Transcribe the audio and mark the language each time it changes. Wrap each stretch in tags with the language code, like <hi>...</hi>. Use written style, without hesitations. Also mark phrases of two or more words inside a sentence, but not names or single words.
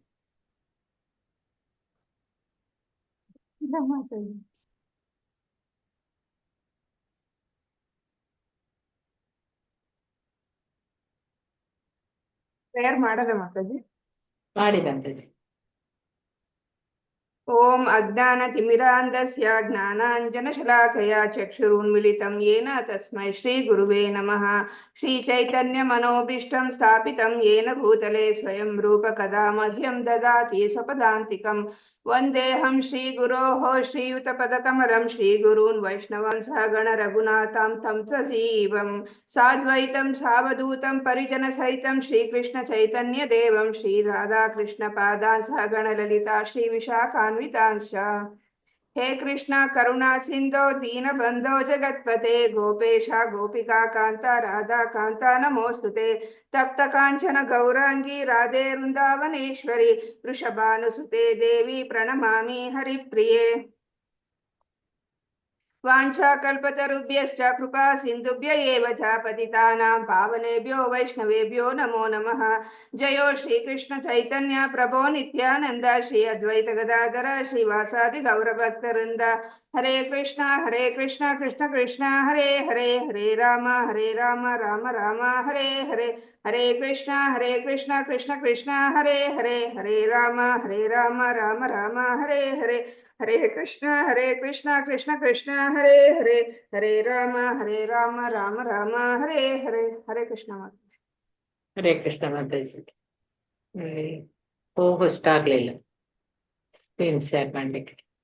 <kn>ಇಲ್ಲ ಮಾತಾಜಿ. ಪ್ರೇಯರ್ ಮಾಡದೆ ಮಾತಾಜಿ? ಮಾಡಿ ಮಾತಾಜಿ.</kn> <sa>ಓಂ ಅಜ್ಞಾನತಿಮಿರಾಂಧಸ್ಯ ಜ್ಞಾನಾಂಜನಶಲಾಕया ಚಕ್ಷುರುನ್ಮಿಲಿತಂ ಯೇನ ತಸ್ಮೈ ಶ್ರೀ ಗುರುವೇ ನಮಃ. ಶ್ರೀ ಚೈತನ್ಯ ಮನೋಭೀಷ್ಟಂ ಸ್ಥಾಪಿತಂ ಯೇನ ಭೂತಲೆ ಸ್ವಯಂ ರೂಪ ಕದಾ ಮಹ್ಯಂ ದದಾತಿ ಸ್ವಪದಾಂತಿಕಂ. ವಂದೇಹಂ ಶ್ರೀ ಗುರೋಃ ಶ್ರೀಯುತಪದಕಮಲಂ ಶ್ರೀ ಗುರೂನ್ ವೈಷ್ಣವಂ ಸಹ ಗಣ ರಘುನಾಥಂ ತಂ ಸಜೀವಂ ಸಾದ್ವೈತಂ ಸಾವಧೂತಂ ಪರಿಜನ ಸಹಿತಂ ಶ್ರೀಕೃಷ್ಣ ಚೈತನ್ಯ ದೇವಂ ಶ್ರೀ ರಾಧಾ ಕೃಷ್ಣ ಪಾದಾನ್ ಸಹ ಗಣ ಲಲಿತಾ ಶ್ರೀ ವಿಶಾಖಾನ್ವಿತಾಂಶ. हे कृष्णा करुणा सिंधो दीन बंधो जगत्पते गोपेश गोपिका कांता राधा कांता नमोस्तुते. तप्त कांचन गौरांगी राधे वृंदावनेश्वरी वृषभानुसुते देवी प्रणमामि हरिप्रिये. वाञ्छाकल्पतरुभ्यश्च कृपा सिन्धुभ्य एव च पतितानां पावनेभ्यो वैष्णवेभ्यो नमो नमः. जयो श्रीकृष्ण चैतन्य प्रभो नित्यानंद श्री अद्वैत गदाधर श्रीवासादि गौरभक्तवृंद. हरे कृष्ण कृष्ण कृष्ण हरे हरे हरे राम राम राम हरे हरे. हरे कृष्ण कृष्ण कृष्ण हरे हरे हरे राम राम राम हरे हरे. हरे कृष्ण कृष्ण कृष्ण हरे हरे हरे राम राम राम हरे हरे. हरे कृष्ण माता.</sa> <kn>ಹರೇ ಕೃಷ್ಣ ಮಾತಾಜಿ. ಹೋಗೋಷ್ಟು ಆಗ್ಲಿಲ್ಲ</kn> <en>screen share</en> <kn>ಮಾಡ್ಲಿಕ್ಕೆ.</kn>